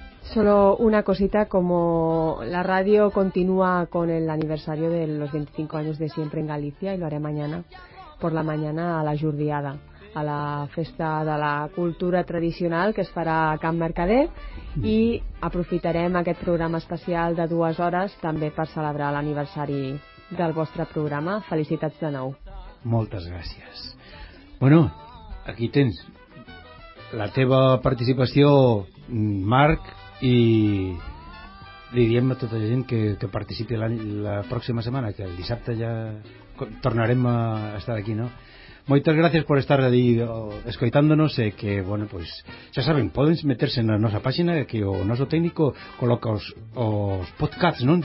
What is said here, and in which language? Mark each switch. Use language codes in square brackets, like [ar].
[es] Solo una cosita, como la radio continúa con el aniversario de los 25 años de Siempre en Galicia, y lo haré mañana, por la mañana a la Jordiada, a [ca] la festa de la cultura tradicional que es farà a Can Mercader, i aprofitarem aquest programa especial de dues hores també per celebrar l'aniversari del vostre programa. Felicitats de nou. Moltes gràcies. Bueno, aquí tens la teva participació, Marc, i li diem a tota la gent que participi la pròxima setmana, que el dissabte ja tornarem a estar aquí, no? [gl] Moitas gracias por estar aí escoitándonos e que, bueno, pues xa saben, poden meterse na nosa páxina, que o noso técnico coloca os podcasts, non?